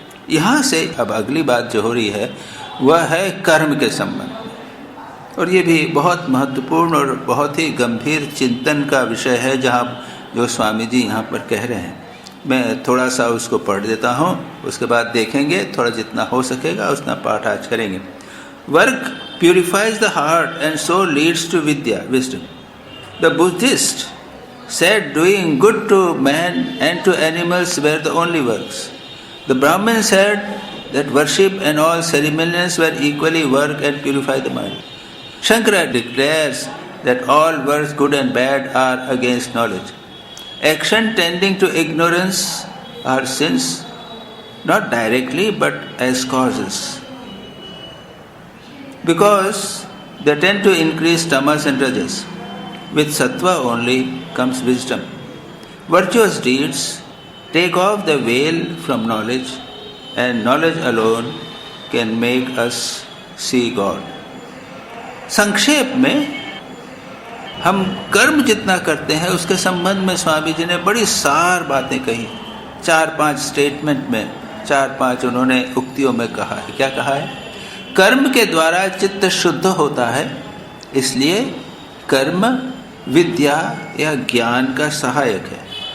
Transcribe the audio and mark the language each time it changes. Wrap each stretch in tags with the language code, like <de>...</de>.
<hi>यहाँ से अब अगली बात जो हो रही है वह है कर्म के संबंध में, और ये भी बहुत महत्वपूर्ण और बहुत ही गंभीर चिंतन का विषय है जहाँ जो स्वामी जी यहाँ पर कह रहे हैं। मैं थोड़ा सा उसको पढ़ देता हूँ, उसके बाद देखेंगे, थोड़ा जितना हो सकेगा उतना पाठ आज करेंगे।</hi> <en>Work purifies the heart and so leads to vidya, wisdom. The Buddhist said doing good to man and to animals were the only works. The Brahmin said that worship and all ceremonials were equally work and purify the mind. Shankara declares that all works good and bad are against knowledge. Action tending to ignorance are sins, not directly but as causes, because they tend to increase tamas and rajas. With sattva only comes wisdom. Virtuous deeds take off the veil from knowledge, and knowledge alone can make us see God.</en> <hi>संक्षेप में हम कर्म जितना करते हैं उसके संबंध में स्वामी जी ने बड़ी सार बातें कही। 4-5 स्टेटमेंट में 4-5 उन्होंने उक्तियों में कहा है। क्या कहा है? कर्म के द्वारा चित्त शुद्ध होता है, इसलिए कर्म विद्या या ज्ञान का सहायक है।</hi>